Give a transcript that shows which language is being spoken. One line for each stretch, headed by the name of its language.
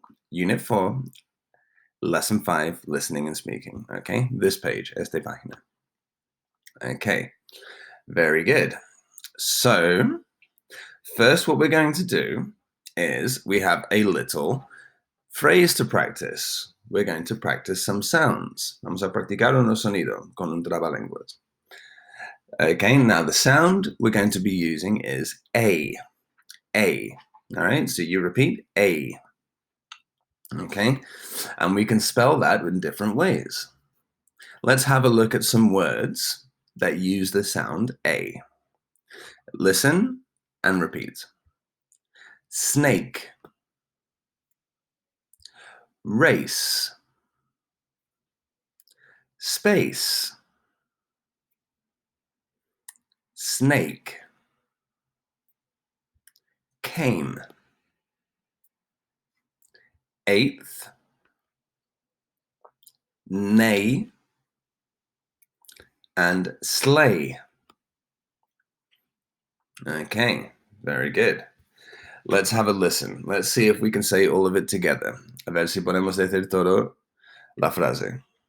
English: Unit 4, Lesson 5, Listening and Speaking. Okay? This page,
Spanish: esta página.
English: Okay. Very good. So, first, what we're going to do is we have a little phrase to practice. We're going to practice some sounds.
Spanish: Vamos a practicar unos sonidos con un trabalenguas.
English: Okay, now the sound we're going to be using is A. A. All right, so you repeat A. Okay, and we can spell that in different ways. Let's have a look at some words that use the sound A. Listen and repeat. Snake, race, space, snake, came, eighth, neigh, and sleigh. Okay, very good. Let's have a listen. Let's see if we can say all of it together.
Spanish: A ver si podemos decir todo la frase.